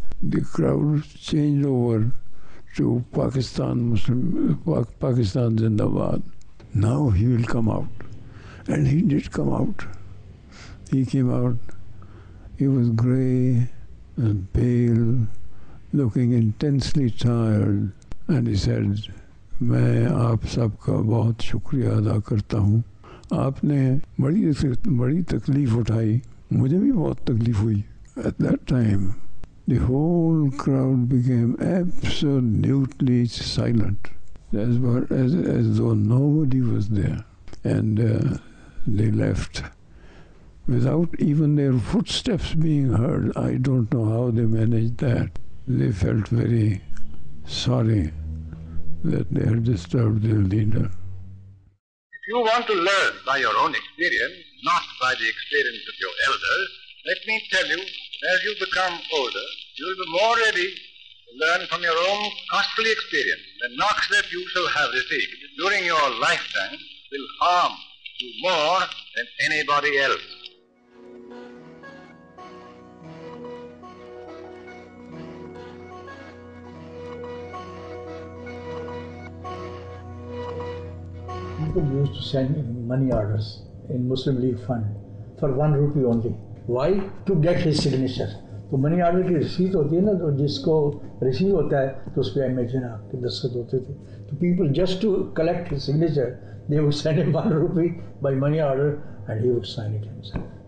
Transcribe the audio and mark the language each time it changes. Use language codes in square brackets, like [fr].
[en] The crowd changed over to Pakistan Zindabad. Now he will come out. And he did come out. He came out. He was grey and pale, looking intensely tired. And he said, [hi] "मैं आप सबका बहुत शुक्रिया अदा करता हूँ। आपने बड़ी तकलीफ उठाई, मुझे भी बहुत तकलीफ हुई." [en] At that time, the whole crowd became absolutely silent, as though nobody was there. And they left without even their footsteps being heard. I don't know how they managed that. They felt very sorry that they had disturbed their leader. If you want to learn by your own experience, not by the experience of your elders, let me tell you, as you become older, you will be more ready to learn from your own costly experience. The knocks that you shall have received during your lifetime will harm you more than anybody else. People used to send money orders in Muslim League Fund for 1 rupee only. Why? To get his signature. [hi] तो money order की receipt होती है ना, तो जिसको receive होता है तो उस पर इमेज आपके दस्तखत होते थे. [en] तो people just to collect his signature, they would send him 1 rupee by money order and he would sign it himself.